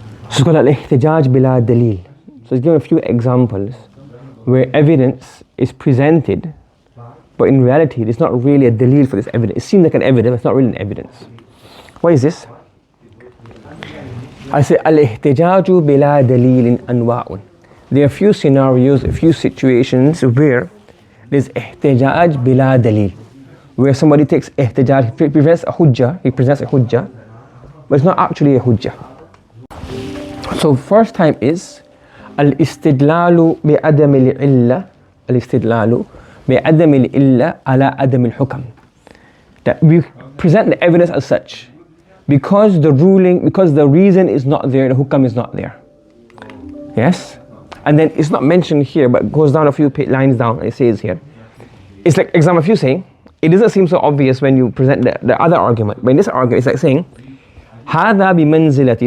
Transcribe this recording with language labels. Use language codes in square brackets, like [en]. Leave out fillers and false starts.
[en] So it's called [ar] احتجاج بلا دليل. [en] So it's given a few examples where evidence is presented, but in reality it's not really a dalil for this evidence. It seems like an evidence, but it's not really an evidence. What is this? I say [ar] الاحتجاج بلا دليل أنواع. [en] There are a few scenarios, a few situations where there's [ar] احتجاج بلا دليل, [en] where somebody takes احتجاج, he presents a hujjah, but it's not actually a hujjah. So first time is [ar] الاستدلال بعدم العلة, الاستدلال بعدم العلة على عدم الحكم. [en] That we present the evidence as such. Because the reason is not there, the hukam is not there. Yes? And then it's not mentioned here, but it goes down a few lines down, and it says here. It's like, example, if you say, it doesn't seem so obvious when you present the other argument, but in this argument, it's like saying, [ar] هذا بمنزلتي.